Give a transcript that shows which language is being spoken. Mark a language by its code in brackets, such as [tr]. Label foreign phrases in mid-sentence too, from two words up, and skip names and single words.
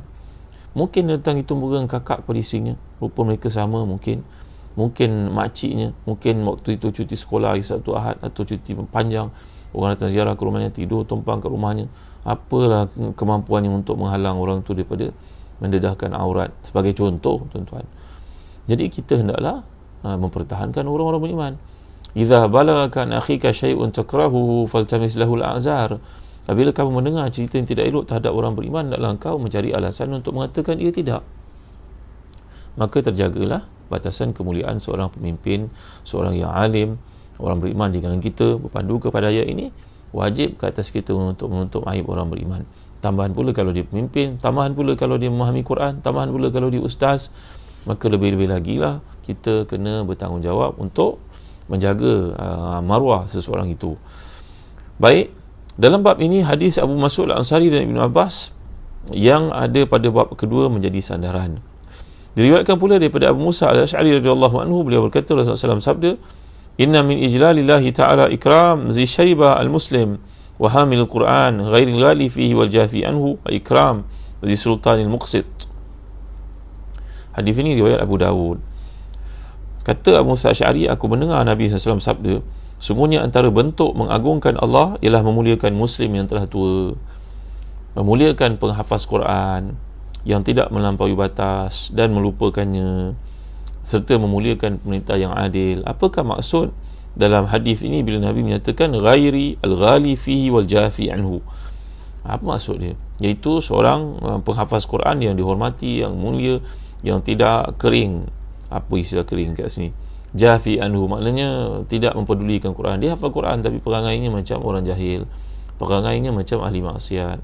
[ms] Mungkin datang itu memegang kakak kepada isterinya, rupa mereka sama, mungkin makciknya, mungkin waktu itu cuti sekolah hari Sabtu Ahad atau cuti panjang, orang datang ziarah ke rumahnya, tidur tumpang ke rumahnya. Apalah kemampuannya untuk menghalang orang itu daripada mendedahkan aurat, sebagai contoh, tuan-tuan. Jadi kita hendaklah mempertahankan orang-orang beriman. [ar] إذا بلغك عن أخيك شيء تكرهه فالتمس له الأعذار. [ms] Apabila kamu mendengar cerita yang tidak elok terhadap orang beriman, hendaklah engkau mencari alasan untuk mengatakan ia tidak. Maka terjagalah batasan kemuliaan seorang pemimpin, seorang yang alim, orang beriman di kalangan kita. Berpandu kepada ayat ini, wajib ke atas kita untuk menutup aib orang beriman. Tambahan pula kalau dia pemimpin, tambahan pula kalau dia memahami Quran, tambahan pula kalau dia ustaz, maka lebih-lebih lagi lah kita kena bertanggungjawab untuk menjaga maruah seseorang itu. Baik, dalam bab ini hadis Abu Mas'ud Al-Ansari dan Ibn Abbas yang ada pada bab kedua menjadi sandaran. Diriwayatkan pula daripada Abu Musa Al-Asy'ari [ar] رضي الله عنه, [ms] beliau berkata, Rasulullah SAW sabda, [ar] إن من إجلال الله تعالى إكرام ذي الشيبة المسلم وحامل القرآن غير الغالي فيه والجافي عنه وإكرام ذي السلطان المقسط. [ms] Hadis ini riwayat Abu Dawud. Kata Abu Musa Asy'ari, aku mendengar Nabi SAW sabda, sungguhnya antara bentuk mengagungkan Allah ialah memuliakan muslim yang telah tua, memuliakan penghafaz Quran yang tidak melampaui batas dan melupakannya, serta memuliakan pemerintah yang adil. Apakah maksud dalam hadis ini bila Nabi menyatakan [ar] غير الغالي فيه والجافي عنه? [ms] Apa maksud dia? Iaitu seorang penghafaz Quran yang dihormati, yang mulia, yang tidak kering. Apa istilah kering kat sini? [ar] جافي عنه [ms] maknanya tidak mempedulikan Quran. Dia hafal Quran tapi perangainya macam orang jahil, perangainya macam ahli maksiat.